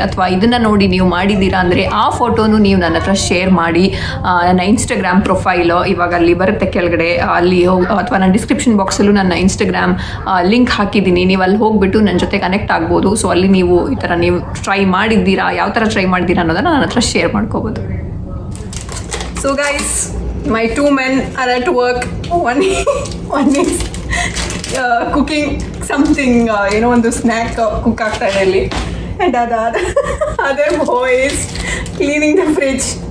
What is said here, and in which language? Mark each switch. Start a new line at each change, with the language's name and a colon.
Kannada: ಅಥವಾ ಇದನ್ನು ನೋಡಿ ನೀವು ಮಾಡಿದ್ದೀರಾ ಅಂದರೆ ಆ ಫೋಟೋನು ನೀವು ನನ್ನ ಹತ್ರ ಶೇರ್ ಮಾಡಿ. ನನ್ನ ಇನ್ಸ್ಟಾಗ್ರಾಮ್ ಪ್ರೊಫೈಲು ಇವಾಗ ಅಲ್ಲಿ ಬರುತ್ತೆ ಕೆಳಗಡೆ, ಅಲ್ಲಿ ಅಥವಾ ನನ್ನ ಡಿಸ್ಕ್ರಿಪ್ಷನ್ ಬಾಕ್ಸಲ್ಲೂ ನನ್ನ ಇನ್ಸ್ಟಾಗ್ರಾಮ್ ಲಿಂಕ್ ಹಾಕಿದ್ದೀನಿ. ನೀವು ಅಲ್ಲಿ ಹೋಗಿಬಿಟ್ಟು ನನ್ನ ಜೊತೆ ಕನೆಕ್ಟ್ ಆಗ್ಬೋದು. ಸೊ ಅಲ್ಲಿ ನೀವು ಈ ಥರ ನೀವು ಟ್ರೈ ಮಾಡಿದ್ದೀರಾ, ಯಾವ ಥರ ಟ್ರೈ ಮಾಡಿದ್ದೀರಾ ಅನ್ನೋದನ್ನು ನನ್ನ ಹತ್ರ ಶೇರ್ ಮಾಡ್ಕೋಬೋದು.
English: So guys, my two men are at work. One is cooking something,
Kannada: ಒಂದು ಸ್ನ್ಯಾಕ್ ಕುಕ್ ಆಗ್ತಾ ಇದೆ ಇಲ್ಲಿ.
English: And other boy is cleaning the fridge.